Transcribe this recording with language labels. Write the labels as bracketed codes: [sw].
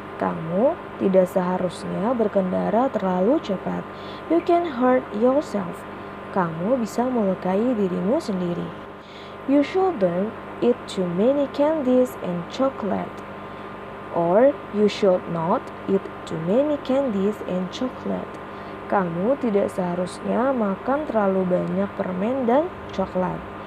[id] Kamu tidak seharusnya berkendara terlalu cepat. [en] You can hurt yourself. [id] Kamu bisa melukai dirimu sendiri. [en] You shouldn't eat too many candies and chocolate. Or you should not eat too many candies and chocolate. [id] Kamu tidak seharusnya makan terlalu banyak permen dan coklat.